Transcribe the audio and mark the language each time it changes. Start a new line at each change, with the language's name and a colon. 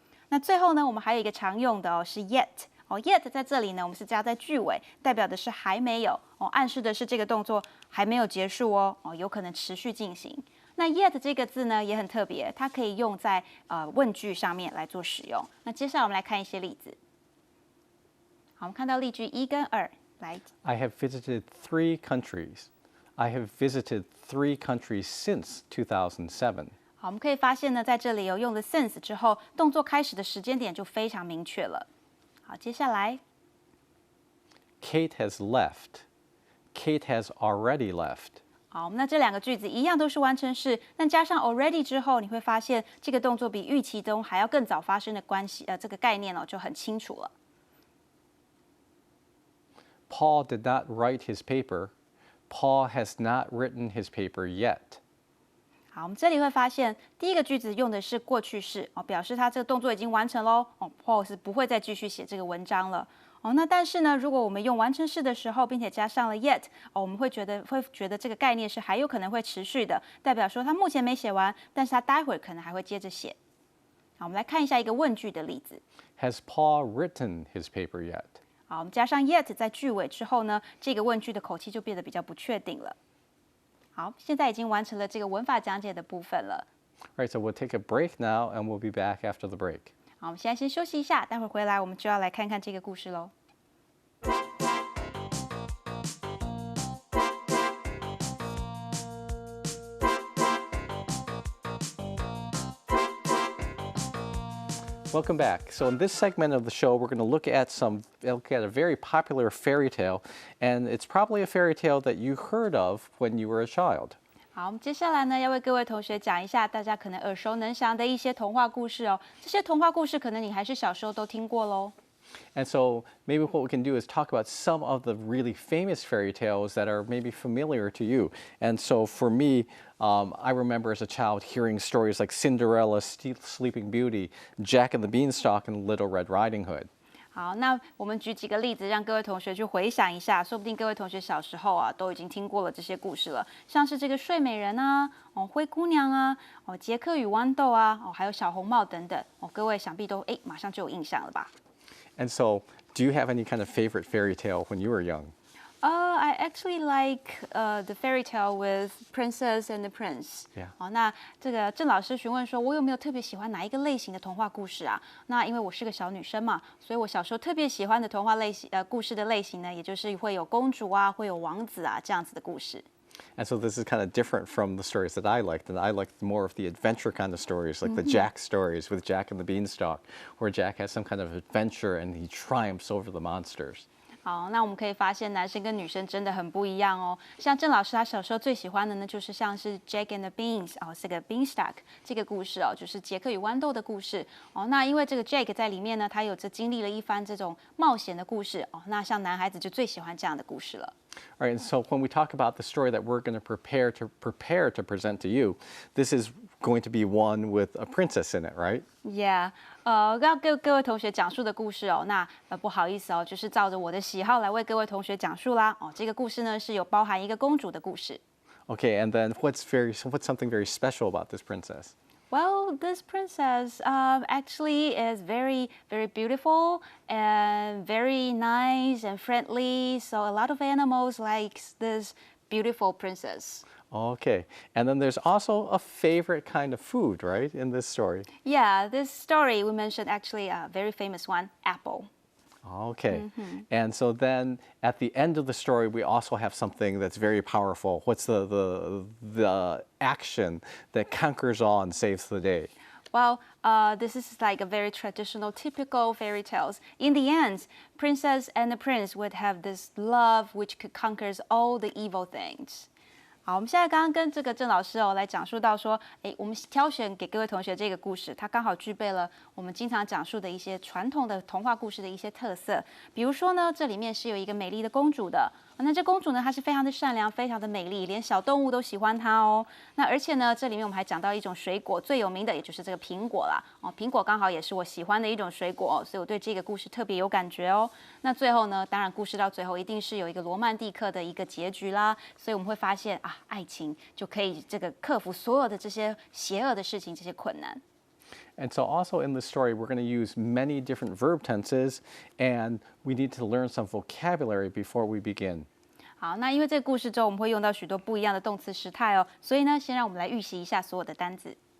Chinese: 那最后呢，我们还有一个常用的是 yet。yet 在这里呢，我们是加在句尾，代表的是还没有暗示的是这个动作还没有结束有可能持续进行。那 yet 这个字呢也很特别，它可以用在问句上面来做使用。那接下来我们来看一些例子。好，我们看到例句1跟2。来，
English: I have visited 3 countries. I have visited 3 countries since 2007.
Chinese: 好，我们可以发现呢，在这里有用的 since 之后，动作开始的时间点就非常明确了。好，接下来
English: Kate has left. Kate has already left.
Chinese: 好，那这两个句子一样都是完成式，但加上 already 之后，你会发现这个动作比预期中还要更早发生的关系，这个概念就很清楚了。
English: Paul did not write his paper. Paul has not written his paper yet.
Chinese: 好，我们这里会发现第一个句子用的是过去式表示他这个动作已经完成喽。 Paul 是不会再继续写这个文章了。那但是呢，如果我们用完成式的时候，并且加上了 yet，我们会觉得这个概念是还有可能会持续的，代表说他目前没写完，但是他待会儿可能还会接着写。好，我们来看一下一个问句的例子。 Has Paul written his paper yet? 好，我们加上 yet 在句尾之后呢，这个问句的口气就变得比较不确定了。好，现在已经完成了这个文法讲解的部分了。
English: All right, so we'll take a break now, and we'll be back after the break.
Chinese: 好，我们现在先休息一下，待会儿回来我们就要来看看这个故事喽。
English: Welcome back. So in this segment of the show, we're going to look at a very popular fairy tale, and it's probably a fairy tale that you heard of when you were a child.
Chinese: 好，我们接下来呢要为各位同学讲一下大家可能耳熟能详的一些童话故事哦。这些童话故事可能你还是小时候都听过喽。
English: And so maybe what we can do is talk about some of the really famous fairy tales that are maybe familiar to you. And so for me, I remember as a child hearing stories like Cinderella, Sleeping Beauty, Jack and the Beanstalk, and Little Red Riding Hood.
Chinese: 好，那我们举几个例子，让各位同学去回想一下，说不定各位同学小时候都已经听过了这些故事了，像是这个睡美人啊，灰姑娘啊，杰克与豌豆啊，还有小红帽等等，各位想必都马上就有印象了吧？
English: And so, do you have any kind of favorite fairy tale when you were young? I actually like the fairy tale with Princess and the Prince. Yeah.
Chinese: 好，那这个郑老师询问说，我有没有特别喜欢哪一个类型的童话故事啊？那因为我是个小女生嘛，所以我小时候特别喜欢的童话故事的类型呢，也就是会有公主啊，会有王子啊这样子的故事。
English: And so this is kind of different from the stories that I liked. And I liked more of the adventure kind of stories, like the Jack stories with Jack and the Beanstalk, where Jack has some kind of adventure and he triumphs over the monsters.
Chinese: 好，那我们可以发现男生跟女生真的很不一样哦。像郑老师他小时候最喜欢的呢，就是像是 Jack and the Beans 这个 Beanstalk 这个故事就是杰克与豌豆的故事那因为这个 Jack 在里面呢，他有着经历了一番这种冒险的故事那像男孩子就最喜欢这样的故事了。
English: All right, and so when we talk about the story that we're going to prepare to present to you, this is going to be one with a princess in it, right?
Chinese: Yeah，要给各位同学讲述的故事那不好意思就是照着我的喜好来为各位同学讲述啦这个故事呢是有包含一个公主的故事。
English: Okay, and then what's something very special about this princess? Well, this princess actually is very, very beautiful and very nice and friendly. So a lot of animals like this beautiful princess. Okay, and then there's also a favorite kind of food, right, in this story? Yeah, this story we mentioned actually a very famous one, apple. Okay, and so then at the end of the story, we also have something that's very powerful. What's the action that conquers all and saves the day? Well, this is like a very traditional, typical fairy tales. In the end, princess and the prince would have this love which could conquers all the evil things.
Chinese: 好，我们现在刚刚跟这个郑老师来讲述到说，我们挑选给各位同学这个故事，它刚好具备了我们经常讲述的一些传统的童话故事的一些特色。比如说呢，这里面是有一个美丽的公主的，那这公主呢，她是非常的善良，非常的美丽，连小动物都喜欢她哦。那而且呢，这里面我们还讲到一种水果，最有名的也就是这个苹果啦。苹果刚好也是我喜欢的一种水果所以我对这个故事特别有感觉哦。那最后呢，当然故事到最后一定是有一个罗曼蒂克的一个结局啦。所以我们会发现爱情就可以这个克服所有的这些邪恶的事情，这些困难。
English: And so also in this story, we're going to use many different verb tenses, and we need to learn some vocabulary before we begin.
Chinese: 好，那因为这个故事中我们会用到许多不一样的动词时态哦，所以呢，先让我们来预习一下所有的单字。